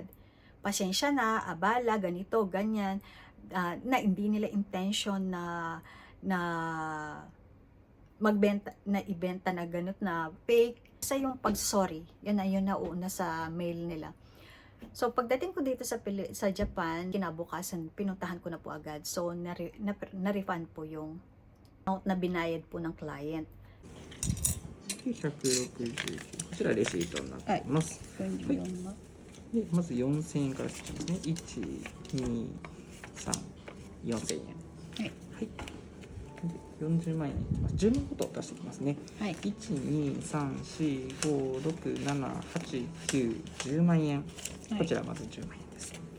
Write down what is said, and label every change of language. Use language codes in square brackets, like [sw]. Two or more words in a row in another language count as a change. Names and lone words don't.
[tl] Pasensya na, abala, ganito, ganyan, na hindi nila intention na magbenta, na ibenta na ganito na fake. Sa yung pag-sorry, yun na una sa mail nila. So, pagdating ko dito sa Japan, kinabukasan, pinuntahan ko na po agad. So, na-refund po yung amount na binayad po ng client. [ja] 169 こちらレシートになっています、はいでまず4000円からしてますね1234000円はい、はい、で40万円いきます10万ごと出していきますねはい、 12345678910万円、こちらまず10万円です